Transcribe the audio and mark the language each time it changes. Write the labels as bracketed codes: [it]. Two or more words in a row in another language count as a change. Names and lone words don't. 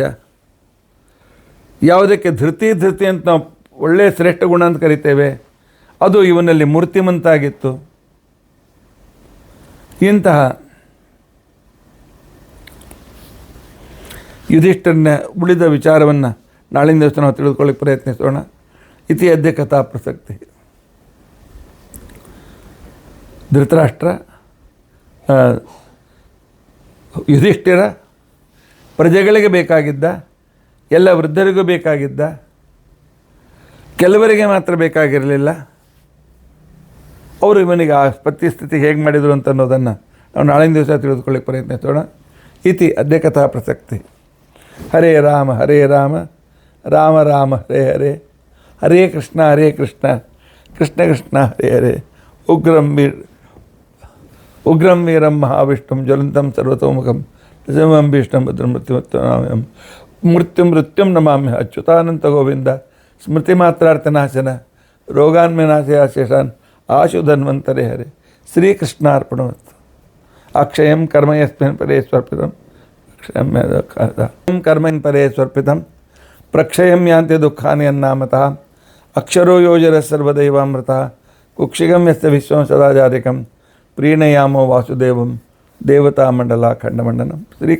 [kn] ಯಾವುದಕ್ಕೆ ಧೃತಿ ಅಂತ ನಾವು ಒಳ್ಳೆಯ ಶ್ರೇಷ್ಠ ಗುಣ ಅಂತ ಕರಿತೇವೆ, ಅದು ಇವನಲ್ಲಿ ಮೂರ್ತಿಮಂತಾಗಿತ್ತು. ಇಂತಹ ಯುಧಿಷ್ಠಿರನ ಉಳಿದ ವಿಚಾರವನ್ನು ನಾಳಿನ ದಿವಸ ನಾವು ತಿಳಿದುಕೊಳ್ಳಿಕ್ಕೆ ಪ್ರಯತ್ನಿಸೋಣ. [sa] ಇತಿ ಅದ್ಯ ಕಥಾ ಪ್ರಸಕ್ತಿ. [kn] ಧೃತರಾಷ್ಟ್ರ, ಯುಧಿಷ್ಠಿರ ಪ್ರಜೆಗಳಿಗೆ ಬೇಕಾಗಿದ್ದ, ಎಲ್ಲ ವೃದ್ಧರಿಗೂ ಬೇಕಾಗಿದ್ದ, ಕೆಲವರಿಗೆ ಮಾತ್ರ ಬೇಕಾಗಿರಲಿಲ್ಲ. ಅವರು ಇವನಿಗೆ ಆ ಸ್ಥಿತಿ ಹೇಗೆ ಮಾಡಿದರು ಅಂತ ಅನ್ನೋದನ್ನು ನಾವು ನಾಳಿನ ದಿವಸ ತಿಳಿದುಕೊಳ್ಳಿಕ್ಕೆ ಪ್ರಯತ್ನಿಸೋಣ. [sa] ಇತಿ ಅದ್ಯ ಕಥಾ ಪ್ರಸಕ್ತಿ. ಹರೇ ರಾಮ ರಾಮ ರಾಮ ಹರೇ ಹರೇ, ಹರೇ ಕೃಷ್ಣ ಕೃಷ್ಣ ಕೃಷ್ಣ ಹರೇ ಹರೇ. ಉಗ್ರಂ ವೀರಂ ಮಹಾವಿಷ್ಣುಂ ಜ್ವಲಂತಂ ಸರ್ವತೋಮುಖಂ ನೃಸಿಂಹಂ ಭೀಷ್ಣಂ ಭದ್ರಂ ಮೃತ್ಯುಂ ನಮಾಮ್ಯ ಅಚ್ಯುತಾನಂತ ಗೋವಿಂದ ಸ್ಮೃತಿಮಾತ್ರಾರ್ಥನಾಶನ ರೋಗಾನ್ಮನಾಶಯ ಶೇಷಾನ್ ಆಶು ಧನ್ವಂತರೇ ಹರೇ. ಶ್ರೀಕೃಷ್ಣಾರ್ಪಣಮಸ್ತು. ಅಕ್ಷಯಂ ಕರ್ಮ ಯಸ್ಮಿನ್ ಪರೇ ಸ್ವರ್ಪಿತಂ ಕರ್ಮನ್ ಪರೇ ಸ್ವರ್ಪಿತಂ ಪ್ರಕ್ಷಯಂ ಯಾಂತಿ ದುಃಖಾನಿ ಅನ್ನಾಮತಃ ಅಕ್ಷರೋ ಯೋಜರ ಸರ್ವದೈವಾಮೃತಃ ಕುಕ್ಷಿಗಂ ಯಸ್ಯ ವಿಶ್ವಂ ಸದಾಚಾರಿಕಂ ಪ್ರೀಣಯಾಮೋ ವಾಸುದೇವಂ ದೇವತಾಮಂಡಲ ಖಂಡಮಂಡನಂ.